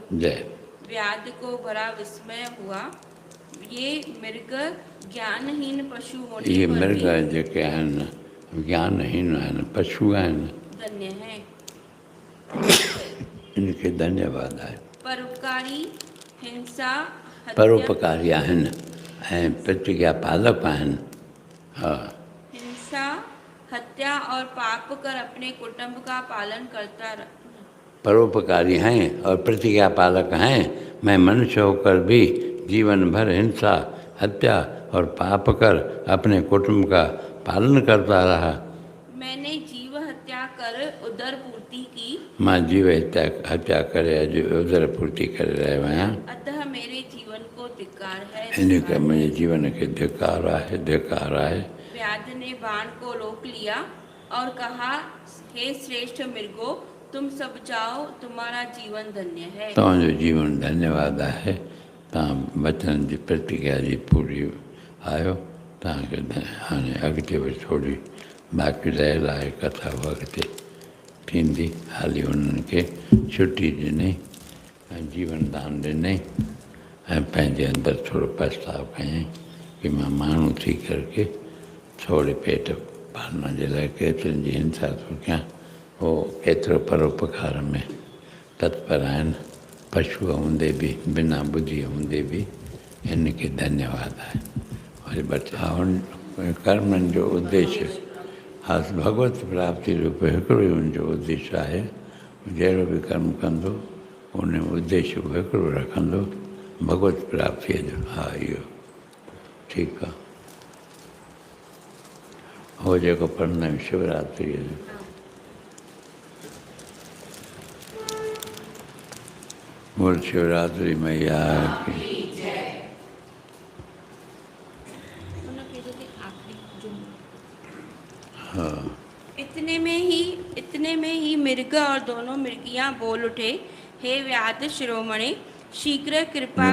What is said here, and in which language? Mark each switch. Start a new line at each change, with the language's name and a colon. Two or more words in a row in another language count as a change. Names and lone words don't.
Hindi: जय व्याध को बड़ा विस्मय हुआ। ये मृग ज्ञानहीन पशु होने
Sindhi: इहे
Hindi: पर मृग भी
Sindhi: जेके आहिनि ज्ञानहीन आहिनि, पशु आहिनि,
Hindi: धन्य है।
Sindhi: इनखे धन्यवाद आहे। परोपकारी, हिंसा, हत्या, परोपकारी आहिनि ऐं प्रतिज्ञा पालक आहिनि। हा,
Hindi: हिंसा, हत्या और पाप कर अपने कुटुंब का पालन करता रहा। परोपकारी हैं और प्रतिज्ञा पालक हैं। मैं मनुष्य होकर भी जीवन भर हिंसा, हत्या और पाप कर अपने कुटुंब का पालन करता रहा। मैंने जीव हत्या कर उदर पूर्ति की।
Sindhi: मां जीव हत्या करे अॼु उदर पूर्ति करे रहियो आहियां।
Hindi: अतः मेरे जीवन को धिक्कार है।
Sindhi: इन करे मुंहिंजे जीवन खे धिक्कार आहे, धिक्कार आहे।
Hindi: व्याध ने बाण को रोक लिया और कहा, हे श्रेष्ठ मृगो, तुम सब जाओ, तुम्हारा जीवन धन्य है।
Sindhi: तव्हांजो जीवन धन्यवाद आहे। तव्हां वचन जी प्रतिज्ञा जी पूरी आहियो। तव्हांखे हाणे अॻिते वरी थोरी बाक़ी रहियल आहे कथा, उहा अॻिते थींदी। हाली उन्हनि खे छुटी ॾिनई ऐं जीवन दान ॾिनई ऐं पंहिंजे अंदरि थोरो पछताव कयईं। कि मां माण्हू थी करके थोड़े पेट पालण जे लाइ केतिरनि जी हिंसा थो कयां, उहो केतिरो परोपकार में तत्पर आहिनि। पशुअ हूंदे बि, बिना बुद्धीअ हूंदे बि हिनखे धन्यवाद आहे। वरी बचा कर्मनि जो उद्देश्य हा भगवत प्राप्ति रूप हिकिड़ो ई हुनजो उद्देश्य आहे। जहिड़ो बि कर्म कंदो उन उद्देश्य बि हिकिड़ो रखंदो, भगवत प्राप्तिअ जो। हा इहो ठीकु आहे। हो जेको पढ़ंदा आहियूं शिवरात्रीअ जो,
Hindi: बोल शिवरात्रि मैया की। हाँ। इतने में ही मृग और दोनों मृगियां बोल उठे, हे व्याध शिरोमणि, शीघ्र कृपा